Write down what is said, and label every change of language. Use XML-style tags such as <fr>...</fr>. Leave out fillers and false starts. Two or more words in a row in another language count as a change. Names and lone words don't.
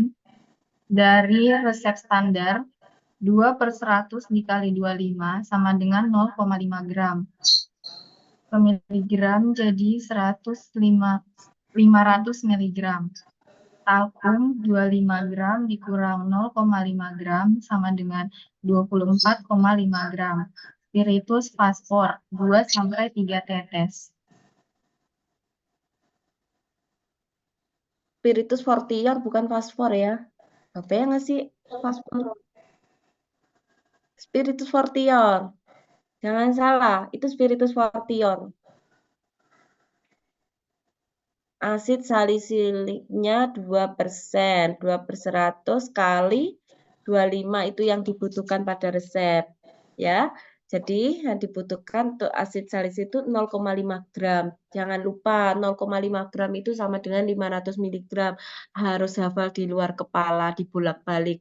<id>Dari resep standar 2/100 dikali 25 sama dengan 0,5 gram. Per miligram jadi 500 miligram. Talkum 25 gram dikurang 0,5 gram sama dengan 24,5 gram. Spiritus fosfor 2-3 tetes. Spiritus fortior bukan fosfor ya. Apa yang ngasih fosfor? Spiritus fortior. Jangan salah, itu spiritus fortior. Asid salisiliknya 2%. 2/100 kali 25 itu yang dibutuhkan pada resep. Ya, jadi yang dibutuhkan untuk asid salisil itu 0,5 gram. Jangan lupa 0,5 gram itu sama dengan 500 mg. Harus hafal di luar kepala, dibolak-balik.</id>